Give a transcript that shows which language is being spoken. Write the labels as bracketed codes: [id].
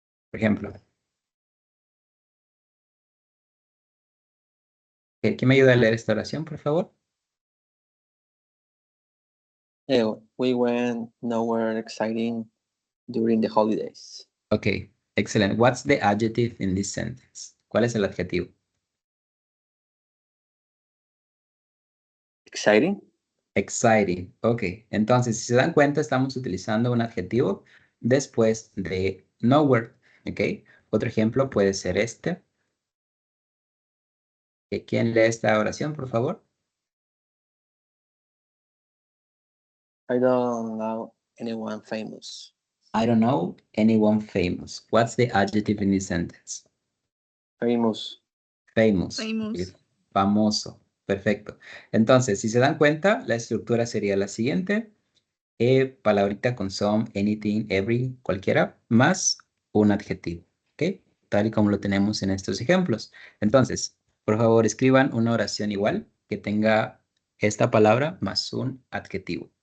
[es] Por ejemplo, ¿quién me ayuda a leer esta oración, por favor? [en] We went nowhere exciting during the holidays. Okay, excellent. What's the adjective in this sentence? [es] ¿Cuál es el adjetivo? [en] Exciting? Exciting. [es] Ok, entonces, si se dan cuenta, estamos utilizando un adjetivo después de nowhere. Ok, otro ejemplo puede ser este. ¿Quién lee esta oración, por favor? [en] I don't know anyone famous. I don't know anyone famous. What's the adjective in this sentence? Famous. Famous. Famous. [es] Famoso. Perfecto. Entonces, si se dan cuenta, la estructura sería la siguiente. Palabrita con some, anything, every, cualquiera, más un adjetivo. ¿Ok? Tal y como lo tenemos en estos ejemplos. Entonces, por favor, escriban una oración igual que tenga esta palabra más un adjetivo.